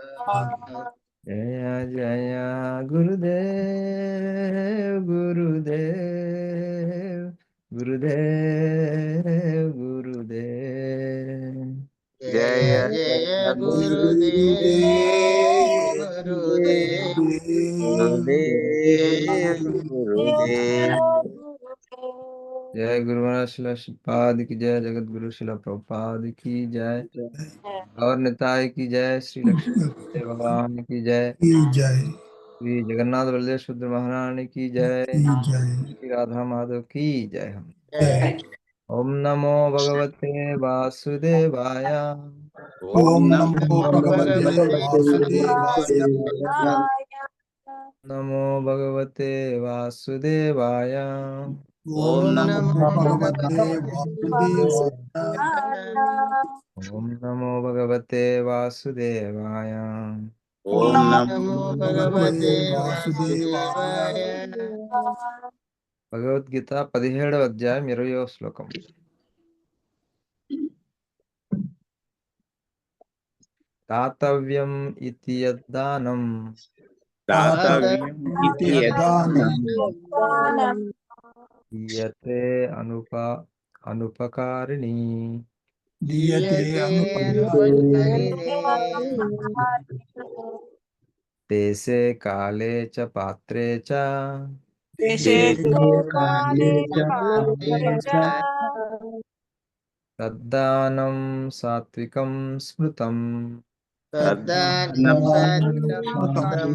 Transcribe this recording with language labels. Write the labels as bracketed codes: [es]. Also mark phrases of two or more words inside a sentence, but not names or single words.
[hi] जय जय गुरुदेव गुरुदेव गुरुदेव गुरुदेव जय जय जय गुरुदेव गुरुदेव गुरुदेव गुरुदेव गुरुदेव जय गुरु महाराज शिला प्रभुपाद की जय जगत गुरु शिला प्रभुपाद की जय और निताय की जय श्री लक्ष्मी भगवान की जय जय श्री जगन्नाथ बलदेव सुभद्रा महारानी की जय जय श्री राधा माधव की जय। हम जय [sa] ओम नमो भगवते वासुदेवाय ओम ओम नमो नमो भगवते भगवते वासुदेवाय नमो भगवते वासुदेवाय ओम ओम नमो नमो भगवते भगवते वासुदेवाय ओम नमो भगवते वासुदेवाय ओम ओम नमो नमो भगवते भगवते वासुदेवाय वासुदेवाय [te] భగవద్గీత 17వ అధ్యాయం 20వ శ్లోకం. [sa] దాతవ్యం ఇతి యద్దానం दातव्यम् इति इति यद्दानं यद्दानं దీయతే అనుపకారిణి दीयते दीयते अनुपकारिणे अनुपकारिणे దేశే కాలే చ పాత్రే చ దేశే కాలే కాలే చ చ తద్దానం సాత్వికం స్మృతం. తద్దానం సాత్వికం స్మృతం.